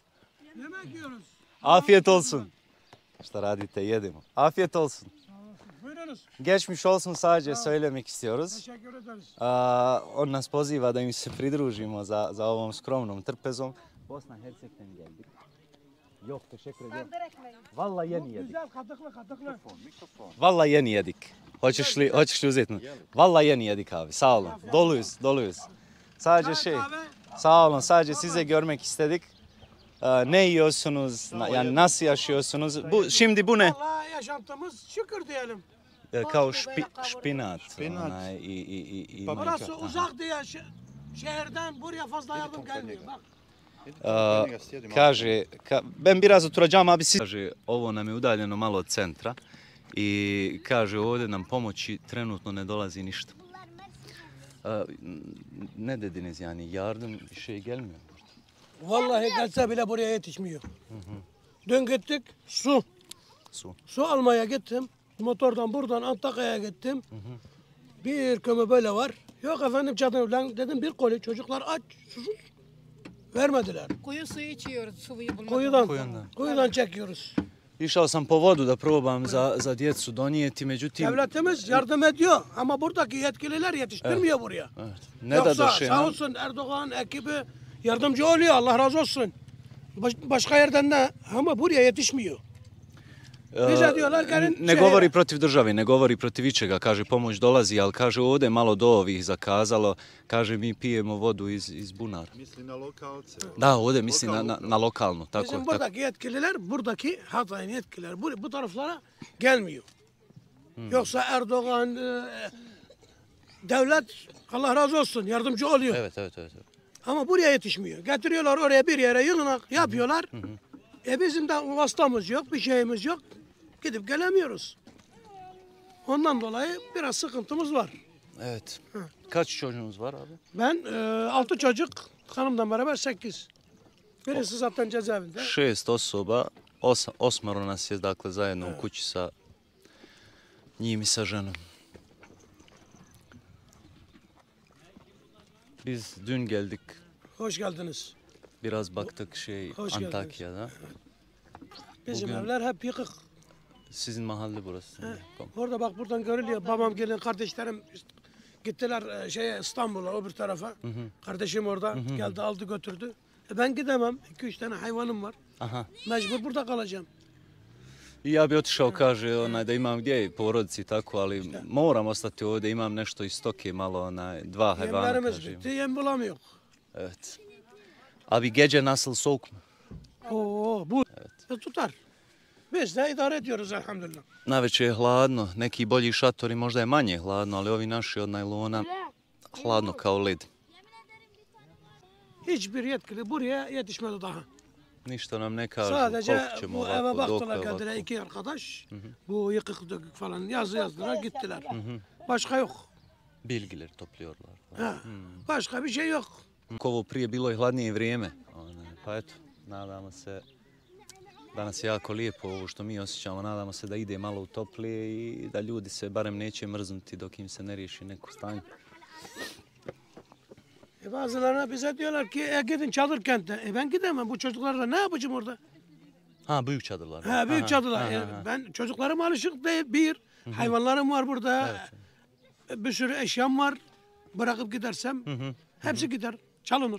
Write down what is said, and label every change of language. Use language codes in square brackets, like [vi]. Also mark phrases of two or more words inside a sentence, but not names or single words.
[tr] Yemek yiyoruz. Afiyet olsun. İşte [bs] radite jedimo. [tr] Afiyet olsun. Buyurunuz. Geçmiş olsun sadece söylemek istiyoruz. Teşekkür ederiz. [bs] On nas poziva da im se pridružimo za ovom skromnom trpezom. [tr] Bosna Hersek'ten geldik. Yok teşekkür ederim. Vallahi yeni yedik. Güzel katıklı. Vallahi yeni yedik. [bs] Hoćeš li uzeti mi? [tr] Vallahi yeni yedik abi. Sağ olun. Doluyuz. Sadece sağ olun. Sadece size görmek istedik. Ne yiyorsunuz? Yani nasıl yaşıyorsunuz? Şimdi bu ne? Vallahi yaşantımız şükür diyelim. [bs] Kao špinat. Špinat. onaj, i [tr] Orası uzak diye şehirden buraya fazla yardım gelmiyor. Bak. Kaže, ben biraz oturacağım abi. [bs] Kaže, ovo nam je udaljeno malo od centra i kaže ovdje nam pomoći trenutno ne dolazi ništa. [tr] Ne dediniz yani yardım şey gelmiyor. Vallahi gelse bile buraya yetişmiyor. Dün gittik su. Su almaya gittim. Motordan buradan Antakya'ya gittim. Bir kömür böyle var. Yok efendim çadır lan dedim bir koli çocuklar aç susuz. Vermediler. Kuyu suyu içiyoruz, suyu bulmak. Kuyudan çekiyoruz. [bs] Išao sam po vodu da probam za djecu donijeti, međutim... [tr] Devletimiz yardım ediyor ama buradaki yetkililer yetiştirmiyor buraya. Evet. Ne da Yoksa [bs] došli [tr] sağ olsun Erdoğan ekibi yardımcı oluyor, Allah razı olsun. Başka yerden de ama buraya yetişmiyor. Bize diyorlar gelin [bs] ne govori protiv države, ne govori protiv ičega, kaže pomoć dolazi, ali kaže ovdje malo do ovih zakazalo, kaže mi pijemo vodu iz bunara. Misli na lokalce. Da, ovdje misli na lokalno. Tako, [tr] Bizim [bs] tako. [tr] buradaki yetkililer, buradaki Hatay'ın yetkililer bu taraflara gelmiyor. Yoksa Erdoğan, devlet Allah razı olsun yardımcı oluyor. Evet. Ama buraya yetişmiyor. Getiriyorlar oraya bir yere yığınak yapıyorlar. Bizim de vasıtamız yok, bir şeyimiz yok. Gidip gelemiyoruz. Ondan dolayı biraz sıkıntımız var. Evet. Kaç çocuğunuz var abi? Ben 6 çocuk, hanımdan beraber 8. Birisi zaten cezaevinde. [bs] 6 osoba, osmero nas je dakle zajedno u kući sa njim i sa ženom. [tr] Biz dün geldik, Hoş geldiniz. biraz baktık Hoş geldiniz. Antakya'da. Bizim Bugün- evler hep yıkık. Sizin mahalle burası. Orada bak buradan görülüyor. Babam gelin kardeşlerim gittiler İstanbul'a öbür tarafa. Kardeşim orada geldi aldı götürdü. Ben gidemem. 2-3 tane hayvanım var. Aha. Mecbur burada kalacağım. [bs] I ja bi otišao, kaže, da imam gdje porodici i tako, ali moram ostati ovdje, imam nešto iz stoke, malo, 2 hayvana, [tr] Yemlerimiz [bs] kaže. [tr] bitti. Yem bulamıyor. Evet. Abi gece nasıl, soğuk mu? Bu tutar. Biz de idare ediyoruz elhamdülillah. [bs] Navečer je hladno, neki bolji šatori možda je manje hladno, ali ovi naši od najlona hladno kao led. [tr] Hiçbir yetkili buraya yetişmedi daha. [bs] Ništa nam ne kažu, [tr] Sadece [bs] koliko ćemo [tr] bu eve [bs] ovako, dokle [tr] baktılar [bs] ovako. [tr] kendilerine 2 arkadaş. Bu yıkık dökük falan yazdılar gittiler. Başka yok. Bilgileri topluyorlar. Ha, başka bir şey yok. [bs] Ovo prije bilo je hladnije vrijeme, pa eto, nadamo se Danas je jako lijepo ovo što mi osjećamo, nadamo se da ide malo u toplije i da ljudi se barem neće mrznuti dok im se ne riješi neko stanje. [tr] Bazılarına bize diyorlar ki gidin çadır kente. Ben gidemem, bu çocuklarla ne yapacağım orada? Ha, büyük çadırlar. Ha, büyük Aha, çadırlar. aha, Yani aha. ben çocuklarım alışık değil. Bir, hayvanlarım var burada. Bir sürü eşyam var. Bırakıp gidersem hepsi gider, çalınır.